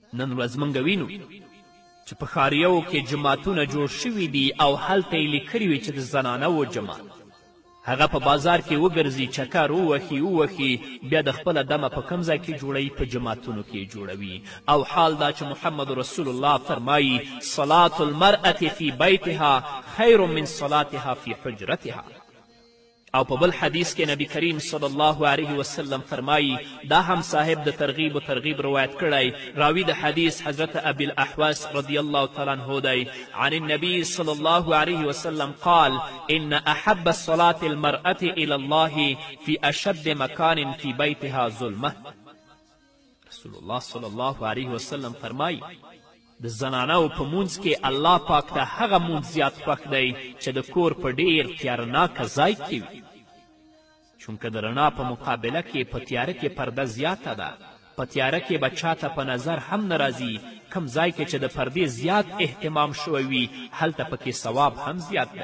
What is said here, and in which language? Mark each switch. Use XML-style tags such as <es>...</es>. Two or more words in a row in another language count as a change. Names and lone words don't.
<ps>نن ورځ موږ وینو چې چې په ښاریو کې جماعتونه جوړ شوي دي او هلته یې لیکلي وي چې د زنانو جماعت. هغه په بازار کې وګرځي، چکر ووهي، بیا د خپله دمه په کوم ځای کې جوړوي؟ په جماعتونو کې جوړوي. او حال دا چې محمد رسول الله فرمایي</ps> <ar>صلاة المرأة فی بیتها خیر من صلاتها فی حجرتها.</ar> <ps>او په بل حدیث کې نبی کریم</ps> <ar>صلی الله علیه وسلم</ar> <ps>فرمایي، دا هم صاحب د ترغیب و ترغیب روایت کړی، راوی د حدیث حضرت ابی الاحوص</ps> <ar>رضی الله تعالی عنه</ar> <ps>دی،</ps> <ar>عن النبی صلی الله علیه وسلم قال ان احب الصلاة المرأة الى الله في اشد مکان في بیتها ظلمه.</ar> <ps>رسول الله</ps> <ar>صلی الله علیه وسلم</ar> <ps>فرمایي د زنانو په مونځ کې الله پاک ته هغه مونځ زیات خوښ دی چې د کور په ډیر تیارناکه ځای کې وي. چونکه د رڼا په مقابله کې په تیاره کې پرده زیاته ده. په تیاره کې به چاته په نظر هم نه راځي. کم ځای کې چې د پردې زیات اهتمام شوی وي هلته پکې ثواب هم زیات دی.</ps>